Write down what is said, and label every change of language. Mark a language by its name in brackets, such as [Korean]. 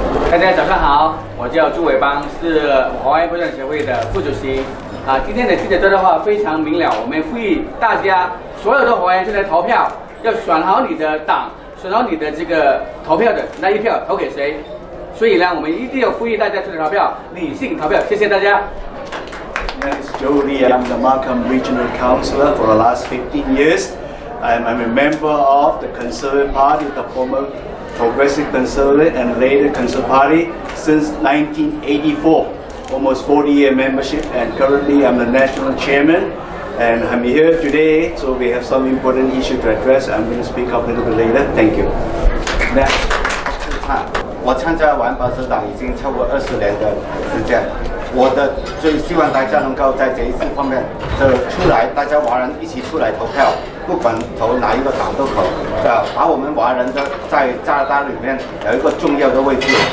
[Chinese] 大家早上好，我叫朱伟邦，是华人保守党协会的副主席。今天的记者招待会非常明了，我们呼吁大家所有的华人出来投票，要选好你的党，选好你的这个投票的那一票投给谁。所以呢，我们一定要呼吁大家出来投票，理性投票。谢谢大家。 [English] My name is Joe Lee. I'm the Markham Regional Councillor for the last 15 years. I'm a member of the Conservative Party, the former Progressive Conservative and later Conservative Party since 1984. Almost 40-year membership, and currently I'm the national chairman. And I'm here today, so we have some important issue to address. I'm going to speak up a little bit later. Thank you. [Chinese] 我参加完保守党已经超过20年的时间，我的最希望大家能够在这一次方面就出来，大家华人一起出来投票，不管投哪一个党都可以，把我们华人的在加拿大里面有一个重要的位置。